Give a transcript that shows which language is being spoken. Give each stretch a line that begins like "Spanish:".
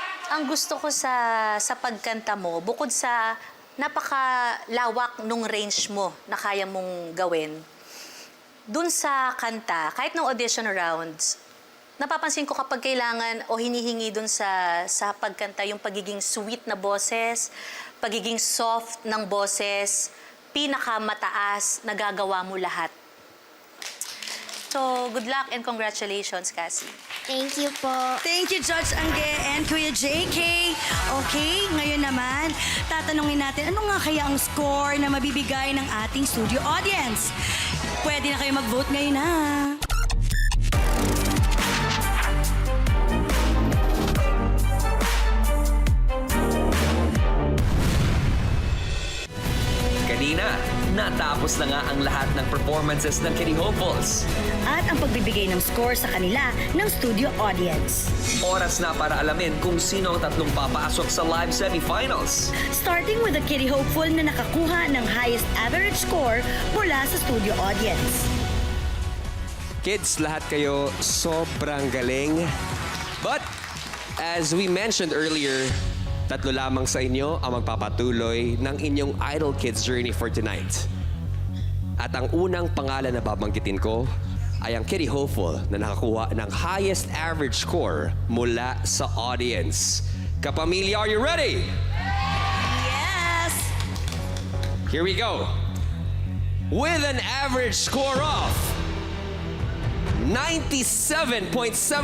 Filipino: Ang gusto ko sa pagkanta mo, bukod sa napakalawak nung range mo na kaya mong gawin, dun sa kanta, kahit ng audition rounds, napapansin ko kapag kailangan o hinihingi dun sa pagkanta yung pagiging sweet na boses, pagiging soft ng boses, pinakamataas, nagagawa mo lahat.
English: So, good luck and congratulations, Cassie. Thank you po. Thank you, Judge Angge and Kuya JK.
Filipino: Okay, ngayon naman, tatanungin natin ano nga kaya ang score na mabibigay ng ating studio audience. Pwede na kayo mag-vote ngayon, ha? Kanina, natapos na nga ang lahat ng performances ng Kitty Hopefuls. At ang pagbibigay ng score sa kanila ng studio audience. Oras na para alamin kung sino ang tatlong papasok sa live semifinals.
English: Starting with the Kitty Hopeful
Filipino: na nakakuha ng
English: highest average score mula sa studio audience.
Filipino: Kids, lahat kayo sobrang galing.
English: But, as we mentioned earlier,
Filipino: tatlo lamang sa inyo ang magpapatuloy ng inyong Idol Kids journey
English: for tonight.
Filipino: At ang unang pangalan na babanggitin ko ay ang Kitty Hopeful na nakakuha ng
English: highest average score
Filipino: mula sa audience.
English: Kapamilya, are you ready? Yes! Here we go. With an average score of 97.75%.